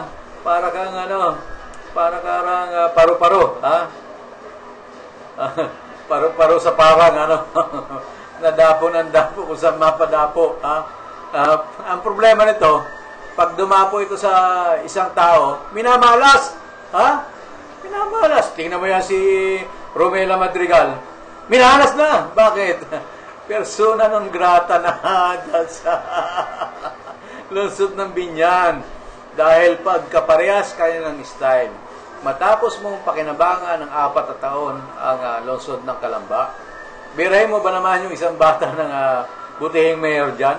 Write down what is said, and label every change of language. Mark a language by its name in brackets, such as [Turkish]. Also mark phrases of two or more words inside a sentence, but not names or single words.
[Filipino] Para kang paru-paro, paru-paro sa parang, nadapo ng dapo kung saan mapadapo, ang problema nito, pag dumapo ito sa isang tao, minamalas, minamalas. Tingnan mo yan si Romela Madrigal, minalas na. Bakit? [Latin] Persona non grata [Filipino] na dyan sa lungsod ng Binyan. Dahil pagkaparehas kayo ng style, matapos mong pakinabangan ng 4 na taon ang lungsod ng Kalamba, biray mo ba naman yung isang bata ng butihing mayor dyan?